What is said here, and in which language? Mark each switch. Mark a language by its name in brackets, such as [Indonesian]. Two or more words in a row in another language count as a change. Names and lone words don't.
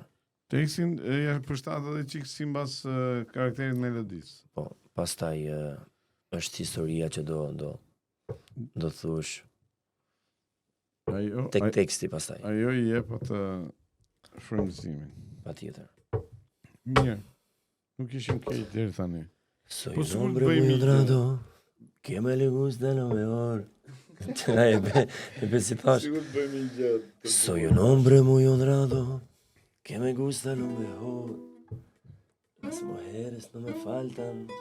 [Albanian] Tekstin ja përshtat edhe çik sipas karakterit melodisë. Po, pastaj është historia që do thush. Tek teksti pastaj. Ajo i jep atë frymëzimin. Patjetër. Mirë. Nuk ishim keq deri tani. [Spanish] Soy un hombre muy honrado, que me le gusta lo mejor. [Albanian] Si thash. [Spanish] Soy un hombre muy honrado, que me gusta lo mejor. Las mujeres no me faltan.